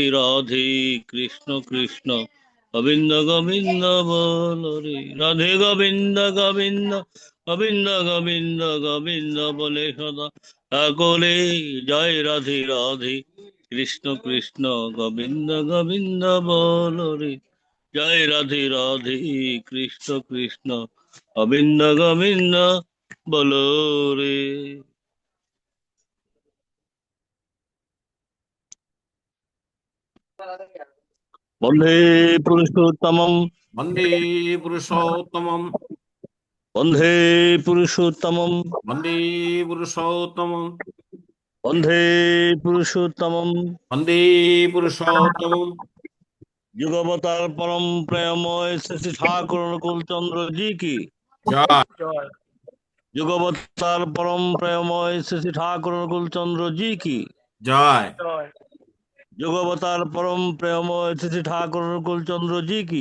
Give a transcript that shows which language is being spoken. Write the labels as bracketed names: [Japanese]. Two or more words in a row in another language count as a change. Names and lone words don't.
[Bangla] রাধে কৃষ্ণ কৃষ্ণ গোবিন্দ গোবিন্দ বল রে রাধে গোবিন্দ গোবিন্দ গোবিন্দ গোবিন্দ গোবিন্দ বলে সদা সকলে জয় রাধে রাধে কৃষ্ণ কৃষ্ণ গোবিন্দ গোবিন্দ বল রে জয় রাধে রাধে কৃষ্ণ কৃষ্ণ গোবিন্দ গোবিন্দ বলো রে। [Sanskrit] বন্দে পুরুষোত্তমম वंदे पुरुषोत्तमं বন্দে পুরুষোত্তমম वंदे पुरुषोत्तमं বন্দে পুরুষোত্তমম वंदे पुरुषोत्तमं [Bangla] যুগবতার পরম প্রেমময় শ্রী ঠাকুর অনুকূল চন্দ্র জি কি जय যুগবতার পরম প্রেমময় শ্রী ঠাকুর অনুকূল চন্দ্র জি কি जय যুগবতার পরম প্রেমময় শ্রী ঠাকুর অনুকূল চন্দ্র জি কি